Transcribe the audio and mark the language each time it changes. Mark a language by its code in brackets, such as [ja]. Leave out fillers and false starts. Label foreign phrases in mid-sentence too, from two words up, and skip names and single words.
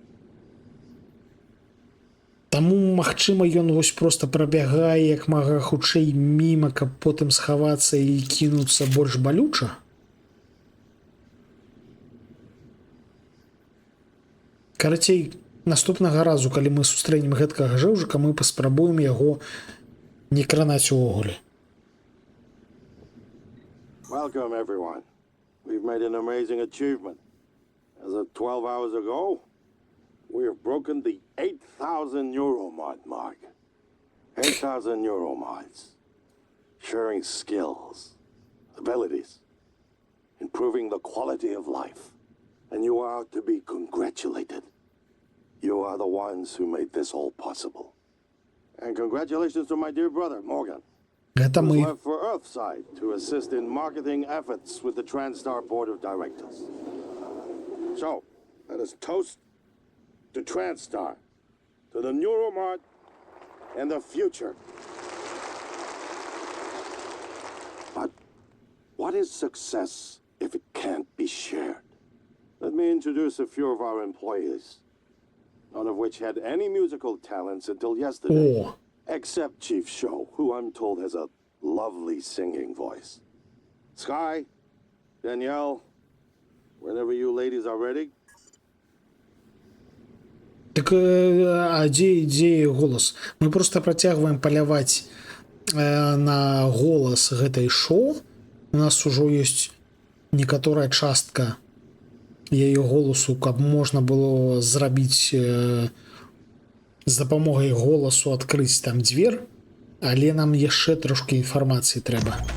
[be] Таму, магчыма, ён вось проста прабягае як мага хутчэй міма, каб потым схавацца і кінуцца больш балюча. Карацей, наступнага разу, калі мы сустрэнем гэткага жэўжыка, мы паспрабуем яго не кранаць увогуле. [en] Welcome, everyone. We've made an amazing achievement. As of 12 hours ago, we have broken the 8,000 Euromod mark. 8,000 Euromods. Sharing skills, abilities, improving the quality of life. And you are to be congratulated. You are the ones who made this all possible. And congratulations to my dear brother, Morgan. [be] Гэта мы. [en] Left for Earthside to assist in marketing efforts with the TranStar Board of Directors. So, let us toast to TranStar, to the Neuromart, and the future. But what is success if it can't be shared? Let me introduce a few of our employees, none of which had any musical talents until yesterday, [be] О, [en] except Chief Show, who I'm told has a lovely singing voice. Sky, Danielle, whenever you ladies are ready. [be] так а дзе голас? Мы просто працягваем паляваць на голас гэтай шоу. У нас ужо ёсць некаторая частка яе голасу, каб можна было зрабіць з дапамогай голасу адкрыць там дзверь, але нам яшчэ трошкі інфармацыі трэба.